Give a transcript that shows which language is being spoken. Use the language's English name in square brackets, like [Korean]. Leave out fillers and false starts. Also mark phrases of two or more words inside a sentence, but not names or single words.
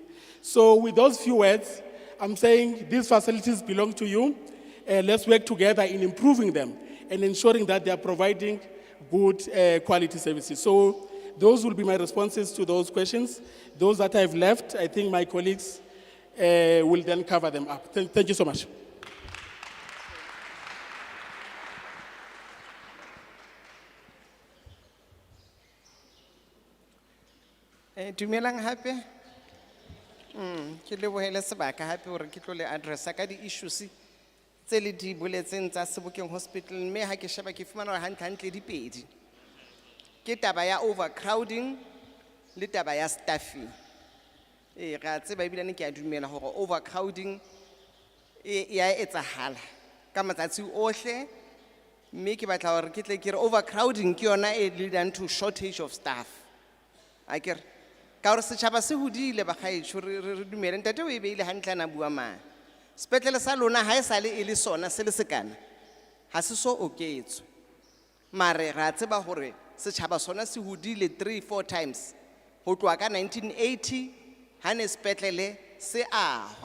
[English] So with those few words, I'm saying these facilities belong to you. Let's work together in improving them and ensuring that they are providing good quality services. So those will be my responses to those questions. Those that I've left, I think my colleagues will then cover them up. Thank you so much. [Southern Sotho] Dumelang hape. Ke lebohele sebaka hape hore ke tlo le addressa ka di-issues tse le di boletseng tsa Sebokeng Hospital, mme ha ke sheba ke fumana hore hantle di pedi. Ke taba ya overcrowding le taba ya staffing. Ra tseba ebilane ke a dumela hore overcrowding ya etsahala ka matsatsi ohle, mme ke batla hore ke tle ke re overcrowding ke yona e [English] leading to shortage of staff. [Southern Sotho] Akere ka hore setjhaba se hodile ba gaetsho re dumele ntate o e beile hantle na bua mang. Sepetlele sa lona ha e sale e le sona se le sekana ha se so oketswe, mare ra tseba hore setjhaba sona se hodile 3-4 times ho tloa ka 1980 ha ne sepetlele se ahwa.